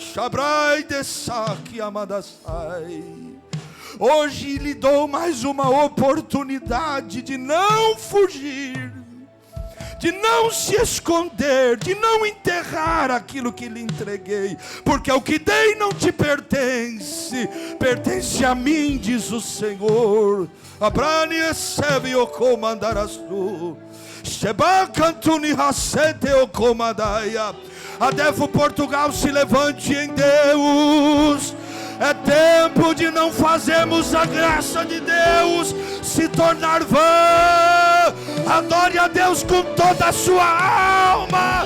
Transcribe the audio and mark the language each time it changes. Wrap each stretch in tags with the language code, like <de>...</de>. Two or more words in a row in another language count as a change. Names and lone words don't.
<pt>Hoje lhe dou mais uma oportunidade de não fugir, de não se esconder, de não enterrar aquilo que lhe entreguei, porque o que dei não te pertence, pertence a mim, diz o Senhor. Abrani recebe o comandaraçu, Sheba cantuni hasete o comandaia. Adefo Portugal, se levante em Deus. É tempo de não fazermos a graça de Deus se tornar vã. Adore a Deus com toda a sua alma.</pt>